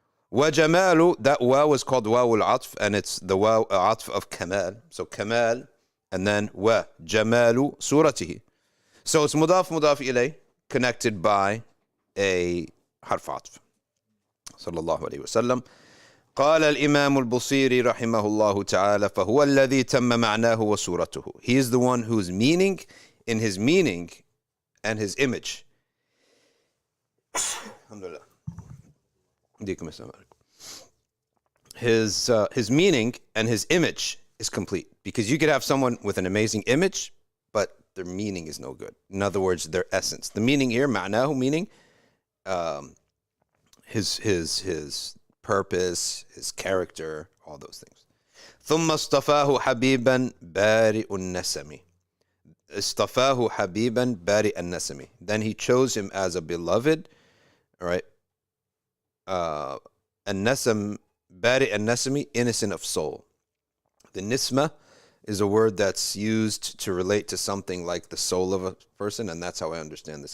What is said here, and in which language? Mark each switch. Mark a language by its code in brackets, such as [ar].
[en] Wa Jamalu, that wa was called wa al-atf, and it's the wa atf of Kamal. So Kamal, and then wa Jamalu suratihi. So it's mudaf ilay, connected by a harf atf. [ar] صلى الله عليه وسلم. قال الإمام البصيري رحمه الله تعالى فهو الذي تم معناه وصورته. [en] He is the one whose meaning, in his meaning and his image. [ar] Alhamdulillah. [en] His meaning and his image is complete. Because you could have someone with an amazing image, but their meaning is no good. In other words, their essence. The meaning here, معناه, meaning his purpose, his character, all those things. [ar] ثم اصطفاه حبيبا بارئ النسم. اصطفاه حبيبا بارئ النسم. [en] Then he chose him as a beloved, all right? [ar] النسم, بارئ النسم, [en] innocent of soul. The nisma is a word that's used to relate to something like the soul of a person, and that's how I understand this.